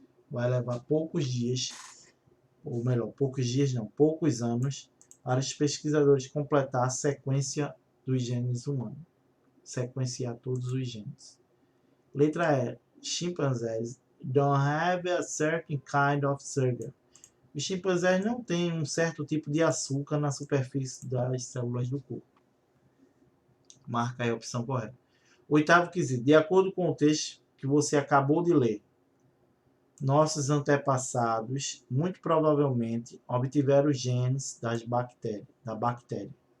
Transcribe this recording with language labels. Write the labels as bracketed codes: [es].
[pt] Vai levar poucos dias, ou melhor, poucos anos, para os pesquisadores completar a sequência dos genes humanos. Sequenciar todos os genes. Letra E. [en] Chimpanzees don't have a certain kind of sugar. [pt] Os chimpanzés não têm um certo tipo de açúcar na superfície das células do corpo. Marca aí a opção correta. Oitavo quesito. De acordo com o texto que você acabou de ler, nossos antepassados muito provavelmente obtiveram genes da bactéria.